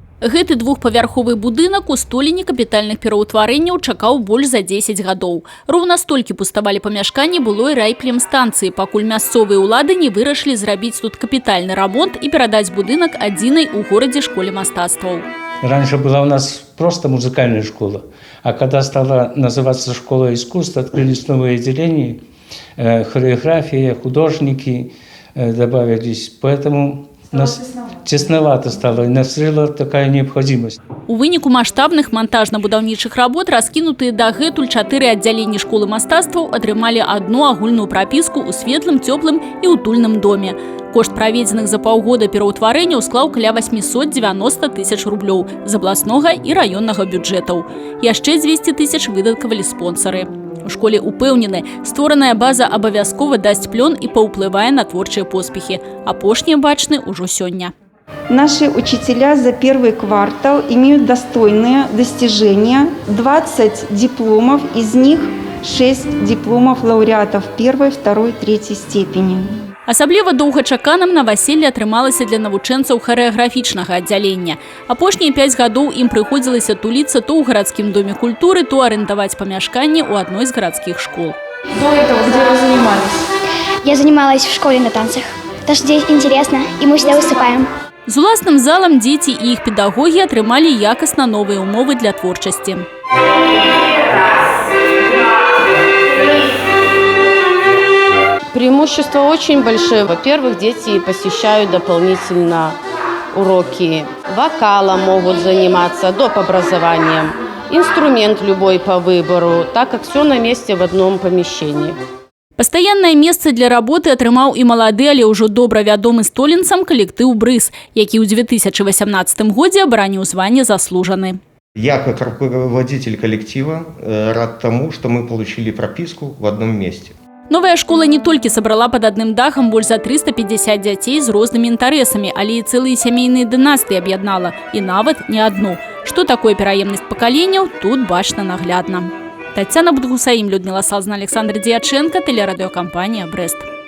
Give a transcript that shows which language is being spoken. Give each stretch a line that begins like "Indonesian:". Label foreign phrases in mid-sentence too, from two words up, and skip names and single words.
Belarusian: Гэты двухпавярховы будынак у столені капітальных пераўтварэнняў чакаў больш за 10 гадоў. Роўна столькі пуставалі памяшканні былой райплемстанцыі, пакуль мясцовыя ўлады не вырашылі зрабіць тут капітальны рамонт і перадаць будынак адзінай у горадзе школе мастацтваў.
Russian: Раньше была у нас просто музыкальная школа, а когда стала называться школа искусств, открылись новые отделения, хореография, художники добавились, поэтому нас тесновато стало, и назрела такая необходимость.
Belarusian: У выніку маштабных монтажна-будаўнічых работ раскінутыя дагэтуль 4 аддзяленні школы мастацтваў атрымалі одну агульную прапіску ў светлым, цёплым і утульным доме. Кошт праведзеных за паўгода пераўтварэнняў склаў каля 890 тысяч рублёў з абласнога і раённага бюджэтаў. Яшчэ 200 тысяч выдаткавалі спонсары. У школе упэўнены, створаная база абавязкова дасць плён і паўплывае на творчыя поспехи. Апошнія бачны ўжо сёння.
Russian: Наши учителя за первый квартал имеют достойные достижения. 20 дипломов, из них 6 дипломов лауреатов первой, второй, третьей степени.
Belarusian: Асабліва доўгачаканым наваселле атрымалася для навучэнцаў харэаграфічнага аддзялення. Апошнія 5 гадоў ім прыходзілася туліцца то ў гарадскім доме культуры, то арендаваць памяшканне ў адной з гарадскіх школ.
Russian: До этого где вы занимались? Я занималась в школе на танцах. Потому что здесь интересно, и мы всегда выступаем.
Belarusian: З уласным залам дзеці і іх педагогі атрымалі якасна новыя ўмовы для творчасці.
Russian: Преимущества очень большие. Во-первых, дети посещают дополнительно уроки вокала, могут заниматься доп. Образованием, инструмент любой по выбору, так как все на месте в одном помещении.
Belarusian: Пастаяннае месца для работы атрымаў і малады, але ўжо добра вядомы столінцам калектыў «Брыз», які ў 2018 годзе абараніў званне «Заслужаны».
Russian: Я, как руководитель коллектива, рад тому, что мы получили прописку в одном месте.
Belarusian: Новая школа не толькі сабрала пад адным дахам больш за 350 дзяцей з рознымі інтарэсамі, але і цэлыя сямейныя дынастыі аб'яднала, і нават не адну. Што такое пераемнасць пакаленняў, тут бачна наглядна.
Russian: Тацяна Будгусаім, Людмила Салзна, Александр Дьяченко, телерадиокомпания «Брест».